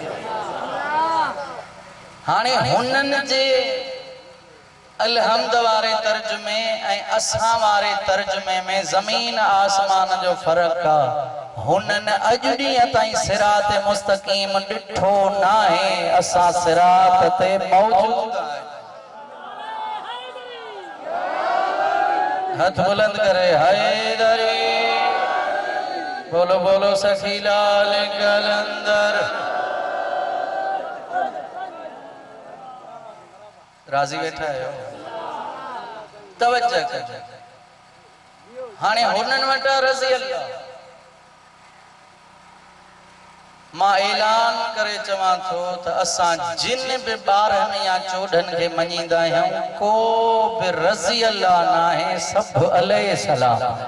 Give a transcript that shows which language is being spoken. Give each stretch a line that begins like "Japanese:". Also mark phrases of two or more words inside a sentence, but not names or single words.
Sindhi: हाणे हुननि जे अलहम्द वारे तर्जुमे ऐं असां वारे तर्जुमे में ज़मीन आसमान जो फ़र्क़ु आहे। हुननि अॼु ॾींहं ताईं सिरात मुस्तकीम ॾिठो न आहे, असां सिरात ते मौजूद आहियूं। हथ बुलंद करे हैदरी, बोलो बोलो सखी लाल कलंदर। राज़ी वेठा आहियो? तवज्जो कजो। हाणे हुननि वटि रज़ी अल्लाह मां ऐलान करे चवां थो त असां जिन भी ॿारनि या चोॾहनि खे मञींदा आहियूं, को भी रज़ी अल्लाह न आहे, सभु अलैहि सलाम।